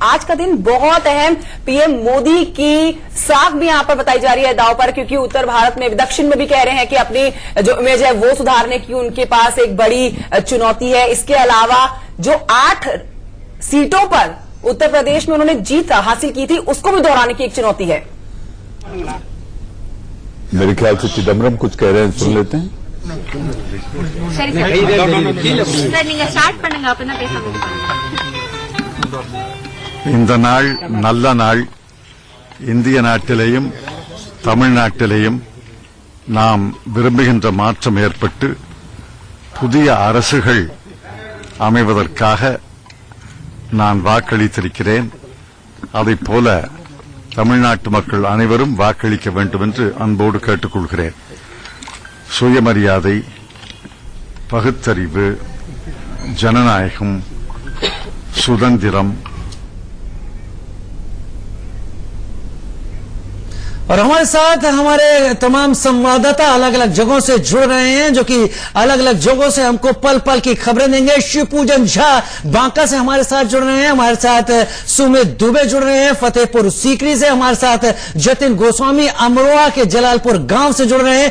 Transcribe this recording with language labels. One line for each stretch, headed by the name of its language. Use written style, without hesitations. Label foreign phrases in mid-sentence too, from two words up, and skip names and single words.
Hindi: आज का दिन बहुत अहम, पीएम मोदी की साख भी यहां पर बताई जा रही है दांव पर, क्योंकि उत्तर भारत में, दक्षिण में भी कह रहे हैं कि अपनी जो इमेज है वो सुधारने की उनके पास एक बड़ी चुनौती है। इसके अलावा जो 8 सीटों पर उत्तर प्रदेश में उन्होंने जीत हासिल की थी, उसको भी दोहराने की एक चुनौती है। मेरे ख्याल से चिदम्बरम कुछ कह रहे हैं, सुन लेते हैं।
Tamil: இந்த நாள் நல்ல நாள். இந்திய நாட்டிலேயும் தமிழ்நாட்டிலேயும் நாம் விரும்புகின்ற மாற்றம் ஏற்பட்டு புதிய அரசுகள் அமைவதற்காக நான் வாக்களித்திருக்கிறேன். அதைப் போல தமிழ்நாட்டு மக்கள் அனைவரும் வாக்களிக்க வேண்டும் என்று அன்போடு கேட்டுக்கொள்கிறேன். சுயமரியாதை, பகுத்தறிவு, ஜனநாயகம், சுதந்திரம்.
Hindi: और हमारे साथ हमारे तमाम संवाददाता अलग अलग जगहों से जुड़ रहे हैं, जो कि अलग अलग जगहों से हमको पल पल की खबरें देंगे। शिवपूजन झा बांका से हमारे साथ जुड़ रहे हैं, हमारे साथ सुमित दुबे जुड़ रहे हैं फतेहपुर सीकरी से, हमारे साथ जतिन गोस्वामी अमरोहा के जलालपुर गांव से जुड़ रहे हैं।